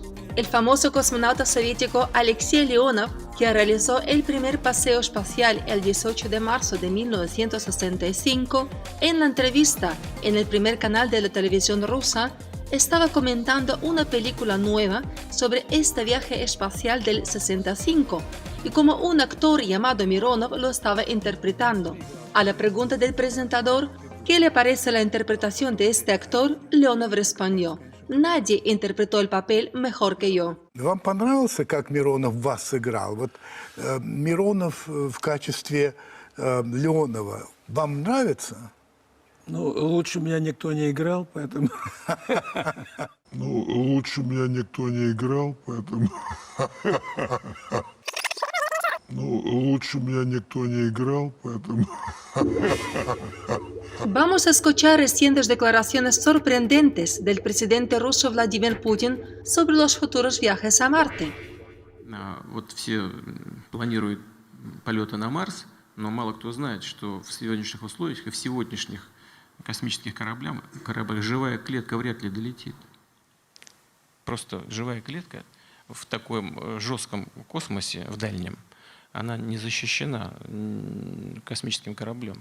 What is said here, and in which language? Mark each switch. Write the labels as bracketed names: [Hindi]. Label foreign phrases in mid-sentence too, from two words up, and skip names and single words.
[Spanish] El famoso cosmonauta soviético Alexei Leonov, que realizó el primer paseo espacial el 18 de marzo de 1965, en la entrevista en el primer canal de la televisión rusa, estaba comentando una película nueva sobre este viaje espacial del 65 y cómo un actor llamado Mironov lo estaba interpretando. A la pregunta del presentador, ¿qué le parece la interpretación de este actor?, Leonov respondió: «Nadie interpretó el papel mejor que yo». [Russian] Вам понравился, как Миронов вас сыграл? Вот Миронов в качестве Леонова вам нравится? Ну, лучше меня никто не играл, поэтому... Ну, лучше меня никто не играл, поэтому... Ну, лучше меня никто не играл, поэтому... [Spanish] Vamos a escuchar recientes declaraciones sorprendentes del presidente ruso Vladimir Putin sobre los futuros viajes a Marte. [Russian] Вот все планируют полеты на Марс, но мало кто знает, что в сегодняшних условиях и в сегодняшних космических кораблях живая клетка вряд ли долетит. Просто живая клетка в таком жестком космосе, в дальнем, она не защищена космическим кораблем.